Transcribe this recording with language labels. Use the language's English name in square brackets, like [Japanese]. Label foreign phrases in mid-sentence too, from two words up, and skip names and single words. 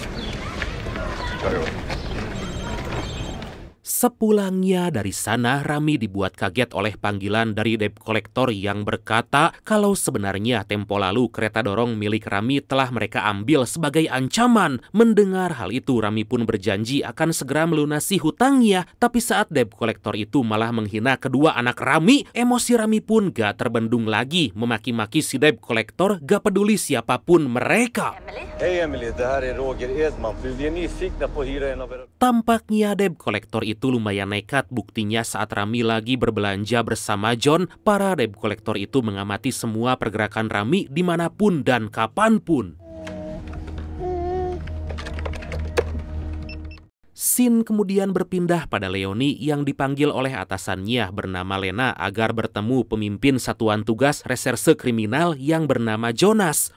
[Indonesian] Sepulangnya dari sana, Rami dibuat kaget oleh panggilan dari [English] debt collector [Indonesian] yang berkata kalau sebenarnya tempo lalu kereta dorong milik Rami telah mereka ambil sebagai ancaman. Mendengar hal itu, Rami pun berjanji akan segera melunasi hutangnya. Tapi saat [English] debt collector [Indonesian] itu malah menghina kedua anak Rami, emosi Rami pun gak terbendung lagi, memaki-maki si [English] debt collector [Indonesian] gak peduli siapapun mereka. [Swedish] Hej Emily, det här är Roger Edman. Vi är nyfikna på att hyra en av era... [Indonesian] Tampaknya [English] debt collector [Indonesian] itu lumayan nekat. Buktinya saat Rami lagi berbelanja bersama John, para [English] debt collector [Indonesian] itu mengamati semua pergerakan Rami dimanapun dan kapanpun. Scene kemudian berpindah pada Leonie yang dipanggil oleh atasannya bernama Lena agar bertemu pemimpin satuan tugas reserse kriminal yang bernama Jonas.